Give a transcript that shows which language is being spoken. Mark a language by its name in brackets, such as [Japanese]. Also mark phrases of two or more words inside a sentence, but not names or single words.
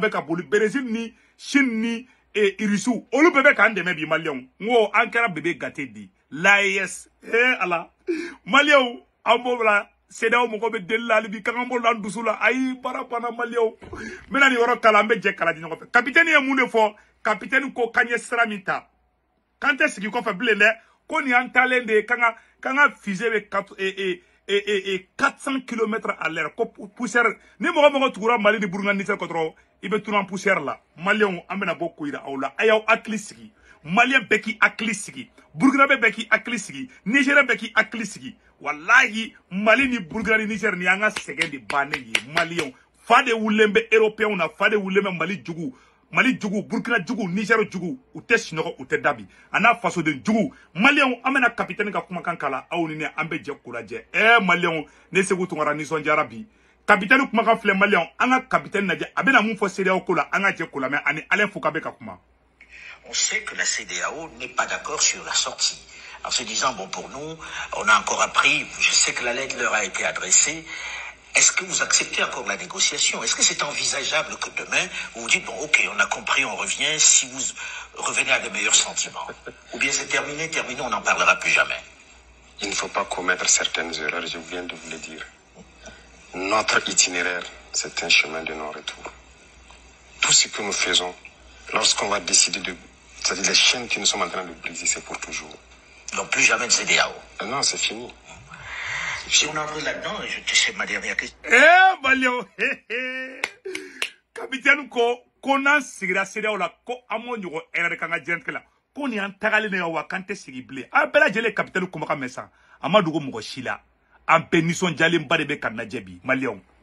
[Bambara] bɛ ka boli Brésil ni Chine ni Russie olu bɛɛ bɛ k'an dɛmɛ bi Maliens ngo an kɛra [French] bébé gâté [Bambara] di l'AES ala Maliens an b'o la CEDEAO mɔgɔ bɛ deli la hali bi k'an b'o la an dusu la ayi baara banna Maliens n bɛna nin yɔrɔ kala an bɛ jɛ kala di ɲɔgɔn fɛ capitaine ye mun de fɔ capitaine ko k'an ye sira min ta k'an tɛ sigi kɔfɛ bilen dɛ ko nin an talen de k'an ka fusée bɛ [French] 400 km à l'heure [Bambara] ko poussière ni mɔgɔ tugura Mali ni Burkina Niger kɔ dɔrɔn i bɛ tunun poussière la Maliens an bɛna bɔ ko yira aw la a y'aw hakili sigi Malien bɛɛ k'i hakili sigi Burkina bɛɛ k'i hakili sigi Nigérien bɛɛ k'i hakili sigi wallahi Mali ni Burkina ni Niger ni an ka sɛgɛn de bannen ye Maliens fa de wulen bɛ européens na fa de wulen bɛ Mali jugu Burkina jugu Niger jugu u tɛ sinɔgɔ u tɛ dabi a n'a fasoden jugu Maliens an bɛna capitaine ka kumakan kala aw ni ne an bɛ jɛ k'u lajɛ Maliens ne Seku Tunkara nisɔndiyara bi capitaine kumakan filɛ Maliens an ka capitaine lajɛ a bɛna mun fɔ CEDEAO ko la an ka jɛ k'u lamɛn ani Alain Foucault bɛ ka kuma. [French] On sait que la CEDEAO n'est pas d'accord sur la sortie. En se disant, bon, pour nous, on a encore appris, je sais que la lettre leur a été adressée. Est-ce que vous acceptez encore la négociation? Est-ce que c'est envisageable que demain, vous vous dites, bon, ok, on a compris, on revient, si vous revenez à de meilleurs sentiments? Ou bien c'est terminé, on n'en parlera plus jamais? Il ne faut pas commettre certaines erreurs, je viens de vous le dire. Notre itinéraire, c'est un chemin de non-retour. Tout ce que nous faisons, lorsqu'on va décider de... C'est-à-dire les chaînes que nous sommes en train de briser, c'est pour toujours. Donc plus jamais de CEDEAO. Non, c'est fini. Si on entre là-dedans, je te sais ma dernière question. [Bambara] Maliens, capitaine ko n'an sigira CEDEAO la ko an m'o ɲɔgɔn erreur k'an ka diɲɛnatigɛ la ko nin y'an tagalen de wa k'an tɛ sigi bilen a bɛɛ lajɛlen capitaine kumakan mɛn sa a ma dogo mɔgɔ si la an bɛɛ nisɔndiyalenba de bɛ ka lajɛ bi Maliens